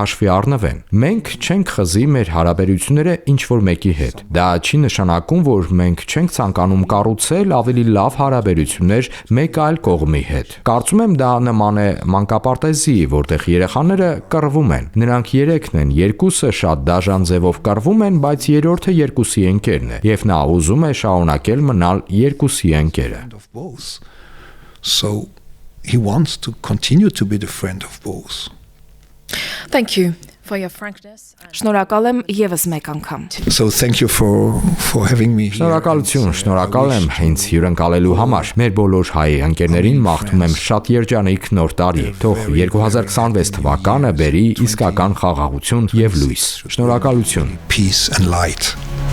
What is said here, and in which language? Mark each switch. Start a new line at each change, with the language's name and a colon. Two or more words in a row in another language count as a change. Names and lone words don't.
Armenian: հաշվի առնվեն։ Մենք չենք խզի մեր հարաբերությունները ինչ-որ մեկի հետ։ Դա չի նշանակում, որ մենք չենք ցանկանում կառուցել ավելի լավ հարաբերություններ մեկ այլ կողմի հետ։ Կարծում եմ դա նման է մանկապարտեզի, որտեղ երեխաները կռվում են։ Նրանք երեքն են, երկուսը շատ դաժան ձևով կռվում են, բայց երրորդը երկուսի ընկերն է, եւ նա ուզում է շարունակել մնալ երկուսի ընկերը։
English: So he wants to continue to be the friend of both. Thank you for your frankness.
Armenian: Շնորհակալ եմ եւս մեկ անգամ։
English: So thank you for having me here.
Armenian: Շնորհակալ եմ ինձ հյուրընկալելու համար։ Մեր բոլոր հայ ընկերներին մաղթում եմ շատ երջանիկ նոր տարի։ Թող 2026 թվականը բերի իսկական խաղաղություն եւ լույս։ Շնորհակալություն։
English: Peace and light.